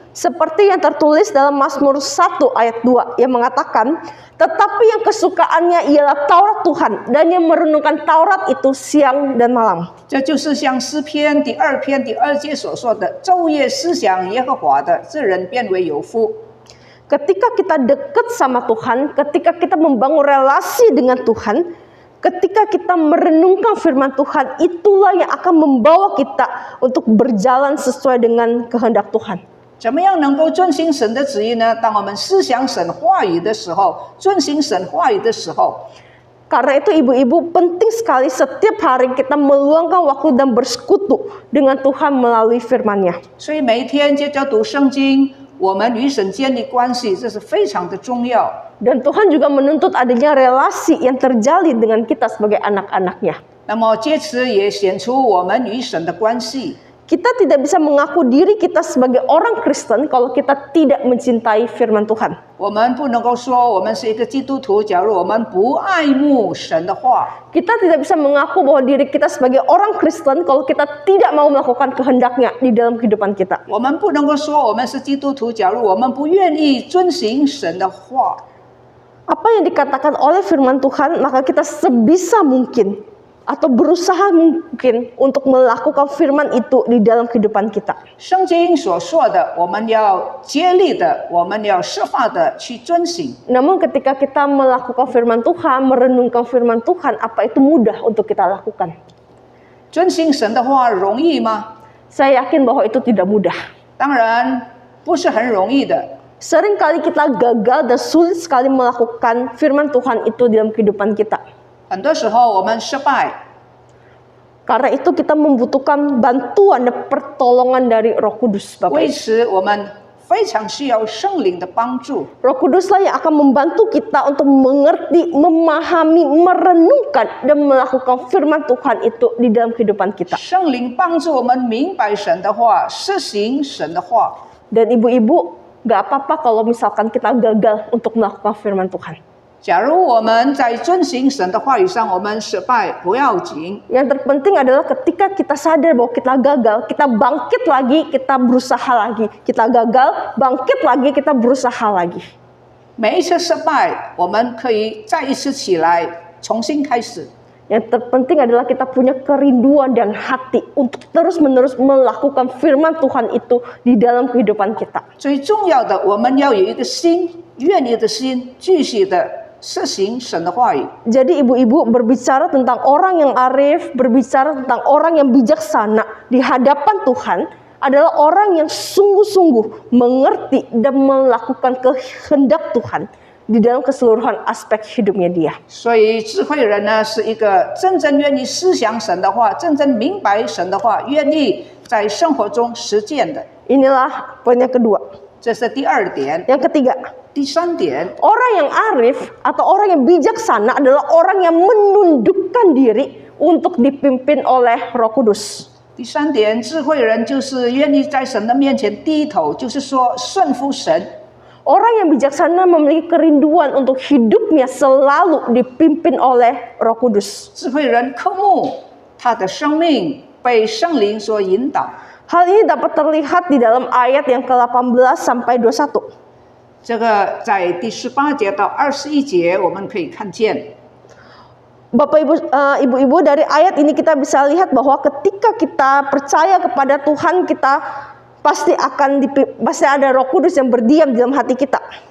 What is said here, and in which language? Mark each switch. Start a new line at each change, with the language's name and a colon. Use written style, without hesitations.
Indonesian: Seperti yang tertulis dalam Mazmur 1 ayat 2 yang mengatakan, tetapi yang kesukaannya ialah Taurat Tuhan dan yang merenungkan Taurat itu siang dan malam.
Chinese: 这就是像诗篇第2篇第2节所说的，昼夜思想耶和华的，这人变为有福。
Indonesian: Ketika kita dekat sama Tuhan, ketika kita membangun relasi dengan Tuhan, ketika kita merenungkan firman Tuhan, itulah yang akan membawa kita untuk berjalan sesuai dengan kehendak Tuhan.
Chinese: 怎么样能够遵行神的旨意呢？当我们思想神话语的时候，遵行神话语的时候，
Indonesian: Karena itu ibu-ibu penting sekali setiap hari kita meluangkan waktu dan bersekutu dengan Tuhan melalui firman-Nya.
Chinese: 所以每一天接着读圣经，我们与神建立关系，这是非常的重要。
Indonesian: Dan Tuhan juga menuntut adanya relasi yang terjalin dengan kita sebagai anak-anak-Nya.
Chinese: 那么借此也显出我们与神的关系。
Indonesian: Kita tidak bisa mengaku diri kita sebagai orang Kristen kalau kita tidak mencintai firman Tuhan.
Chinese: 我们不能够说我们是一个基督徒，假如我们不爱慕神的话。
Indonesian: Kita tidak bisa mengaku bahwa diri kita sebagai orang Kristen kalau kita tidak mau melakukan kehendak-Nya di dalam kehidupan kita.
Chinese: 我们不能够说我们是基督徒，假如我们不愿意遵行神的话。
Indonesian: Apa yang dikatakan oleh firman Tuhan, maka kita sebisa mungkin atau berusaha mungkin untuk melakukan firman itu di dalam kehidupan kita.
Chinese: 圣经所说的，我们要竭力的，我们要设法的去遵行。
Indonesian: Namun ketika kita melakukan firman Tuhan, merenungkan firman Tuhan, apa itu mudah untuk kita lakukan?
Chinese: 遵行神的话容易吗？
Indonesian: Saya yakin bahwa itu tidak mudah.
Chinese: 当然不是很容易的。
Indonesian: Seringkali kita gagal dan sulit sekali melakukan firman Tuhan itu dalam kehidupan kita.
Chinese: 很多时候我们失败，
Indonesian: Karena itu kita membutuhkan bantuan dan pertolongan dari Roh Kudus, Bapak.
Chinese: 为此我们非常需要圣灵的帮助。
Indonesian: Roh Kuduslah yang akan membantu kita untuk mengerti, memahami, merenungkan dan melakukan firman Tuhan itu di dalam kehidupan kita.
Chinese: 圣灵帮助我们明白神的话，实行神的话。
Indonesian: Dan ibu-ibu, gak apa-apa kalau misalkan kita gagal untuk melakukan firman Tuhan.
Chinese: 假如我们在遵行神的话语上我们失败，不要紧。
Indonesian: Yang terpenting adalah ketika kita sadar bahwa kita gagal, kita bangkit lagi, kita berusaha lagi. Kita gagal, bangkit lagi, kita berusaha lagi.
Chinese: 每一次失败，我们可以再一次起来，重新开始。
Indonesian: Yang terpenting adalah kita punya kerinduan dan hati untuk terus-menerus melakukan firman Tuhan itu di dalam kehidupan kita.
Chinese: 最重要的，我们要有一个心，愿意的心，继续的实行神的话语。
Indonesian: Jadi ibu-ibu berbicara tentang orang yang arif, berbicara tentang orang yang bijaksana di hadapan Tuhan adalah orang yang sungguh-sungguh mengerti dan melakukan kehendak Tuhan di dalam keseluruhan aspek hidupnya dia.
Chinese: 所以智慧人呢，是一个真正愿意思想神的话，真正明白神的话，愿意在生活中实践的。
Indonesian: Inilah poin yang kedua.
Chinese: 这是第二点。
Indonesian: Yang ketiga,
Chinese: 第三点，
Indonesian: orang yang arif atau orang yang bijaksana adalah orang yang menundukkan diri untuk dipimpin oleh Roh Kudus.
Chinese: 第三点，智慧人就是愿意在神的面前低头，就是说顺服神。
Indonesian: Orang yang bijaksana memiliki kerinduan untuk hidupnya selalu dipimpin oleh Roh Kudus.
Chinese: 智慧人渴慕他的生命被圣灵所引导。
Indonesian: Hal ini dapat terlihat di dalam ayat yang ke-18 sampai 21.
Chinese: 这个在第18节到21节我们可以看见。
Indonesian: Bapak Ibu, ibu-ibu, dari ayat ini kita bisa lihat bahwa ketika kita percaya kepada Tuhan, kita pasti ada Roh Kudus yang berdiam di dalam hati kita.